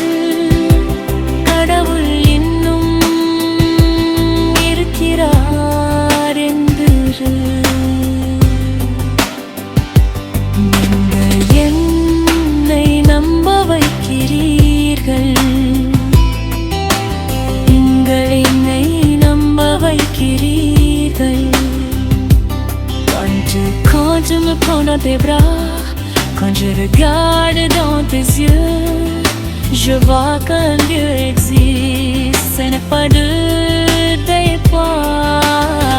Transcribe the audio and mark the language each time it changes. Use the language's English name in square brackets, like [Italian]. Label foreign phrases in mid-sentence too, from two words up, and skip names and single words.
[Tamil] கடவுள் இன்னும் இருக்கிறார் என்று. நீங்கள் என்னை நம்ப வைக்கிறீர்கள். நீங்கள் என்னை நம்ப வைக்கிறீர்கள். [French] Quand tu me prends dans tes bras, quand je regarde dans tes yeux, je vois qu'un Dieu existe. Ce n'est pas de tes poids.